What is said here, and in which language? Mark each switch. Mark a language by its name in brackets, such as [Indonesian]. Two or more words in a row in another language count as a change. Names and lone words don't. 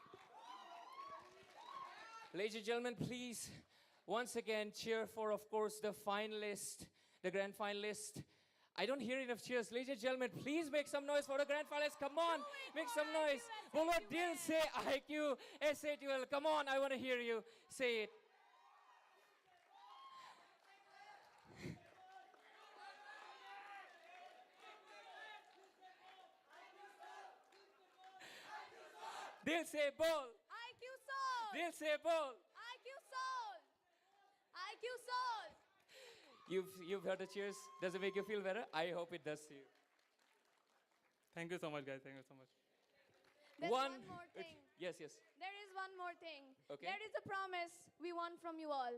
[English] Ladies and gentlemen, please, once again, cheer for, of course, the finalist, the grand finalist. I don't hear enough cheers. Ladies and gentlemen, please make some noise for the grand finalists. Come on, make some noise. [Hindi] Bolo Dil Se IQOO S8UL. [English] Come on, I want to hear you say it. [Hindi] दिल से बोल. IQOO Soul. दिल से बोल. IQOO Soul. IQOO Soul. [English] You've heard the cheers. Does it make you feel better? I hope it does to you. Thank you so much, guys. Thank you so much. There's one more thing. Yes. There is one more thing. Okay. There is a promise we want from you all.